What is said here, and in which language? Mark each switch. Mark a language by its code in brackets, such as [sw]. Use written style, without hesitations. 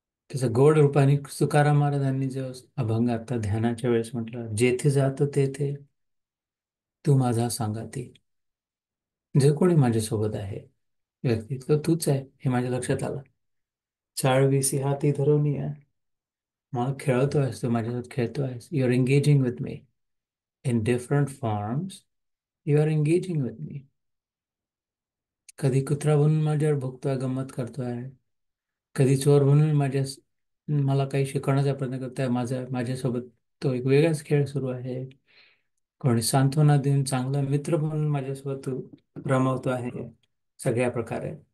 [mr] त्याचं गोड रूपाने तुकाराम महाराजांनी जो अभंग आता ध्यानाच्या वेळेस म्हटलं, जेथे जातो तेथे तू माझा सांगाती. जे कोणी माझ्यासोबत आहे व्यक्ती, तो तूच आहे हे माझ्या लक्षात आलं. 4 हाती धरून आहे, मला खेळतो आहेस, तू माझ्यासोबत खेळतो आहेस. [en] You are engaging with me in different forms, you are engaging with me. [mr] कधी कुत्रा बनून माझ्यावर भुकतोय, गंमत करतोय, कधी चोर म्हणून मला काही शिकवण्याचा प्रयत्न करतोय, माझ्यासोबत तो एक वेगळाच खेळ सुरू आहे. कोणी सांत्वना देऊन चांगला मित्र म्हणून माझ्यासोबत तू रमवतो आहे सगळ्या प्रकारे.